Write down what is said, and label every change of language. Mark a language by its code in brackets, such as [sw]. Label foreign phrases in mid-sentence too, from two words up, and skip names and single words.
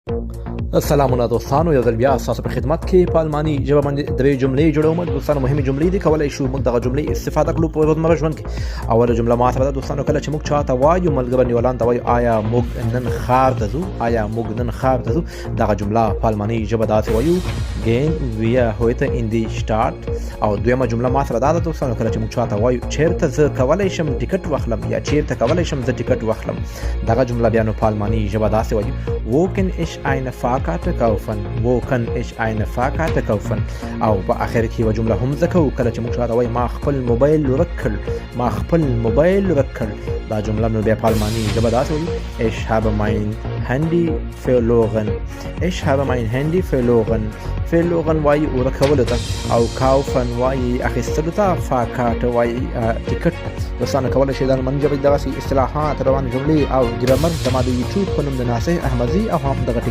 [ps] سلامونه دوستانو، یو ځل بیا ستاسو په خدمت کې په الماني ژبه باندې درې جملې جوړوم. دوستانو مهمه جملې دي، کولای شو موږ دغه جملې استفاده کړو په روزمره ژوند کې. اوله جمله ما ته ده دوستانو، کله چې موږ چاته وایو ملګری نیولان ته وایو آیا موږ نن ښار ته ځو، آیا موږ نن ښار ته ځو. دغه جمله په الماني ژبه داسې وایو [de] gehen wir heute in die Stadt. [ps] او دویمه جمله ما سره دا ده دوستانو، کله چې موږ چاته وایو چیرته زه کولای شم ټیکټ واخلم یا چیرته کولای شم زه ټیکټ واخلم، دغه جمله بیا نو په الماني ژبه داسې وایو [de] wo kann ich eine Fahrkarte kaufen. wo kann ich eine Fahrkarte kaufen. [ps] او په اخر کې یو جمله هم ذکر کله چې موږ چاته وایو ما خپل موبایل ورک کړ، ما خپل موبایل ورک کړ، دا جمله نو بیا په الماني ژبه داسې وایو [de] ich habe mein Handy verloren. ich habe mein Handy verloren. [ps] verloren وایي ورکولو ته، او kaufen وایي اخیستلو ته، فاکارټ وایي ټیکټ. دوستانو کولی شئ د الماني ژبې دغسې اصطلاحات، روانې جملې او ګرامر زما د یوټیوب په نوم د ناصح احمدزي او هم دغه